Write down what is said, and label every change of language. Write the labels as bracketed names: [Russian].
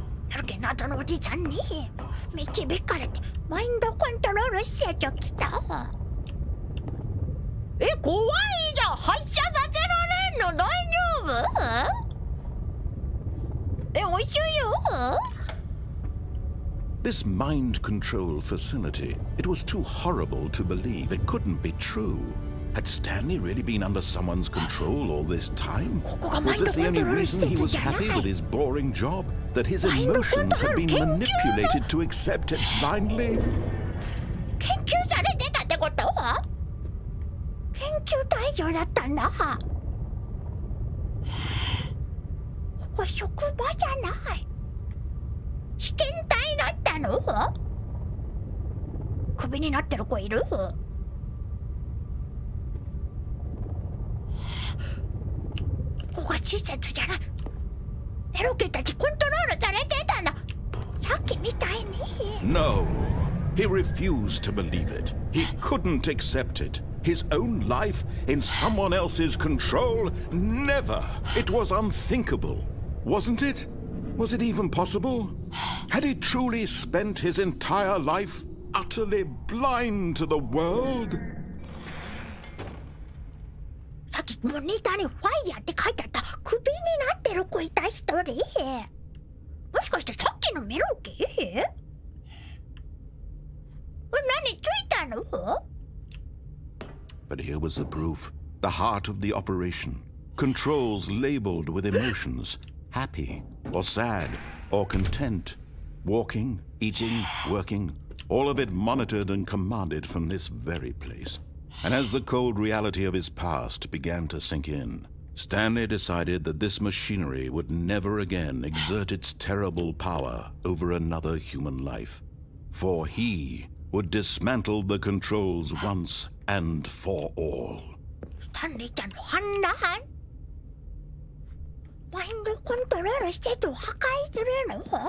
[Japanese] なるけ謎のおじさんに導かれてマインドコントロール施設来た。怖いじゃん。発射させられんの大丈夫？おいしいよ。 [English] This mind control facility, it was too horrible to believe. It couldn't be true. Had Stanley really been under someone's control all this time? Was this the only reason he was happy with his boring job? That his emotions had been manipulated to accept it blindly? [Japanese] 研究されてたってこと？研究対象だったんだ。ここ職場じゃない。試験体だったの？クビになってる子いる？ここが施設じゃない。エロケたちコントロールされてたんだ。さっきみたいに。 [English] No, he refused to believe it. He couldn't accept it. His own life in someone else's control? Never! It was unthinkable. Wasn't it? Was it even possible? Had he truly spent his entire life utterly blind to the world? [Japanese] さっきモニターにファイヤーって書いてあったクビになってる子いた一人。もしかしてさっきのメロンキー？何ついたの [English] ？But here was the proof. The heart of the operation. Controls labeled with emotions. Happy, or sad, or content. Walking, eating, working. All of it monitored and commanded from this very place. And as the cold reality of his past began to sink in, Stanley decided that this machinery would never again exert its terrible power over another human life. For he would dismantle the controls once and for all. [Japanese] スタンリーちゃんの反乱？マインドコントロール施設を破壊するの？